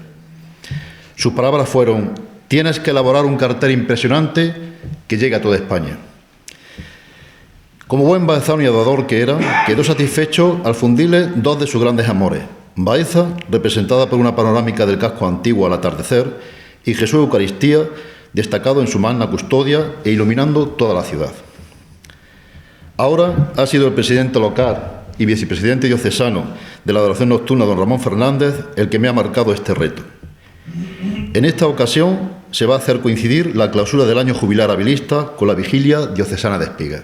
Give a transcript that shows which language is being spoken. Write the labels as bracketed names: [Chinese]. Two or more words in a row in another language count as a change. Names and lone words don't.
[Spanish] Sus palabras fueron: tienes que elaborar un cartel impresionante que llegue a toda España. Como buen baezano y adorador que era, quedó satisfecho al fundirle dos de sus grandes amores: Baeza, representada por una panorámica del casco antiguo al atardecer, y Jesús Eucaristía, destacado en su magna custodia e iluminando toda la ciudad. Ahora ha sido el presidente local y vicepresidente diocesano de la adoración nocturna, don Ramón Fernández, el que me ha marcado este reto. En esta ocasión se va a hacer coincidir la clausura del año jubilar habilista con la vigilia diocesana de Espigas.